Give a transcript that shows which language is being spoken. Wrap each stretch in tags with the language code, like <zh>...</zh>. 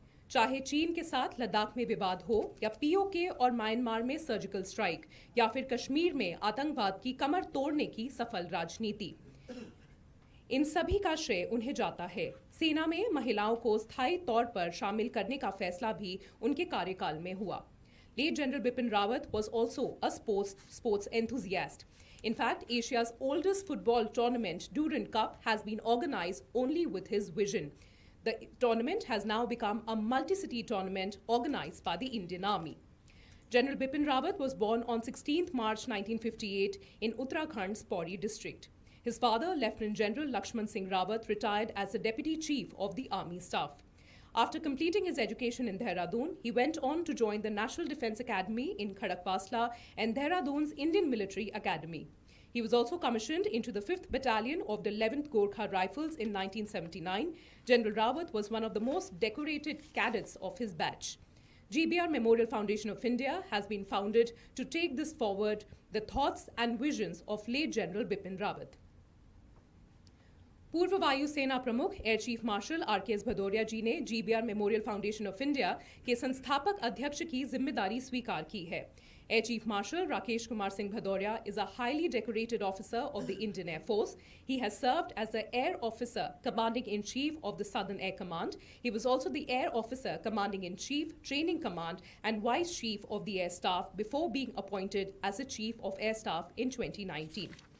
<hi>चाहे चीन के साथ लद्दाख में विवाद हो, या POK और म्यांमार में सर्जिकल स्ट्राइक, या फिर कश्मीर में आतंकवाद की कमर तोड़ने की सफल राजनीति, इन सभी का श्रेय उन्हें जाता है। सेना में महिलाओं को स्थायी तौर पर शामिल करने का फैसला भी उनके कार्यकाल में हुआ।</hi> <en>Late General Bipin Rawat was also a sports enthusiast. In fact, Asia's oldest football tournament, Durand Cup, has been organized only with his vision. The tournament has now become a multi-city tournament organized by the Indian Army. General Bipin Rawat was born on 16th March 1958 in Uttarakhand's Pauri district. His father, Lieutenant General Lakshman Singh Rawat, retired as the Deputy Chief of the Army Staff. After completing his education in Dehradun, he went on to join the National Defence Academy in Khadakwasla and Dehradun's Indian Military Academy. He was also commissioned into the 5th Battalion of the 11th Gorkha Rifles in 1979. General Rawat was one of the most decorated cadets of his batch. GBR Memorial Foundation of India has been founded to take this forward, the thoughts and visions of late General Bipin Rawat.</en> <hi>पूर्व वायुसेना प्रमुख air chief marshal RKS Bhadauria जी ने GBR memorial foundation of India के संस्थापक अध्यक्ष की जिम्मेदारी स्वीकार की है।</hi> <en>Air Chief Marshal Rakesh Kumar Singh Bhadoria is a highly decorated officer of the Indian Air Force. He has served as the Air Officer Commanding-in-Chief of the Southern Air Command. He was also the Air Officer Commanding-in-Chief, Training Command and Vice Chief of the Air Staff before being appointed as the Chief of Air Staff in 2019.</en>